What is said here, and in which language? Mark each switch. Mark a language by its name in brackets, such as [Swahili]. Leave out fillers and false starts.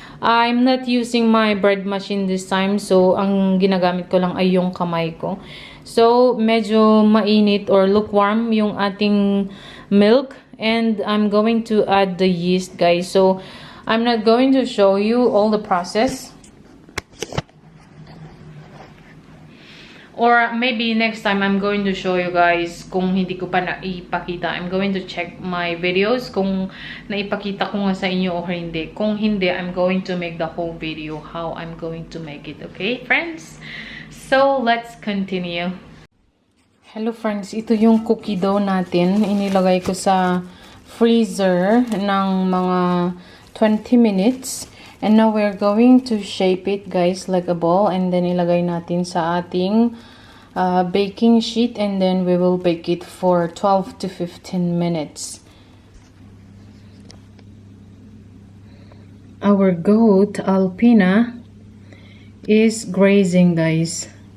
[English] I'm not using my bread machine this time. [Filipino] So ang ginagamit ko lang ay yung kamay ko. So medyo mainit or lukewarm yung ating milk. [English] And I'm going to add the yeast guys. So I'm not going to show you all the process. Or maybe next time I'm going to show you guys [Filipino] kung hindi ko pa naipakita. [English] I'm going to check my videos [Filipino] kung naipakita ko nga sa inyo o hindi. Kung hindi, [English] I'm going to make the whole video how I'm going to make it. Okay, friends? So, let's continue. [Filipino] Hello friends, ito yung cookie dough natin. Inilagay ko sa freezer ng mga 20 minutes. [English] And now we're going to shape it guys like a ball. And then [Filipino] ilagay natin sa ating [English] baking sheet. And then we will bake it for 12 to 15 minutes. Our goat, Alpina, is grazing guys.